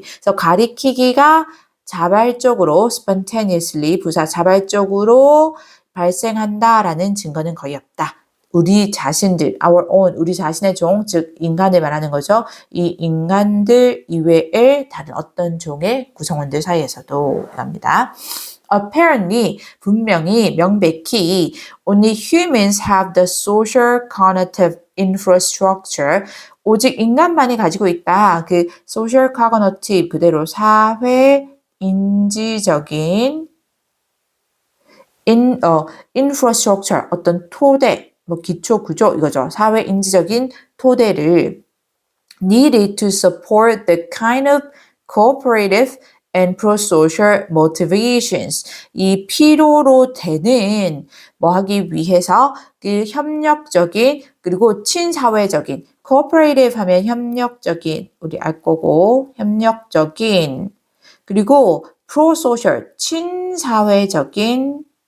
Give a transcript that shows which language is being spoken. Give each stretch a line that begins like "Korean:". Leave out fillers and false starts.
Korean: 그래서 가리키기가 자발적으로 spontaneously 부사 자발적으로 발생한다라는 증거는 거의 없다. 우리 자신들,
English: our own,
Korean: 우리 자신의 종, 즉 인간을 말하는 거죠. 이 인간들 이외의 다른 어떤 종의 구성원들 사이에서도 합니다.
English: Apparently,
Korean: 분명히, 명백히
English: only humans have the social cognitive infrastructure.
Korean: 오직 인간만이 가지고 있다. 그
English: social cognitive
Korean: 그대로 사회 인지적인 infrastructure 어떤 토대 기초 구조 이거죠. 사회 인지적인 토대를
English: needed to support the kind of cooperative and pro-social motivations.
Korean: 이 필요로 되는 뭐 하기 위해서 그 협력적인 그리고 친사회적인 cooperative 하면 협력적인 우리 알 거고 협력적인 그리고
English: pro-social
Korean: 친사회적인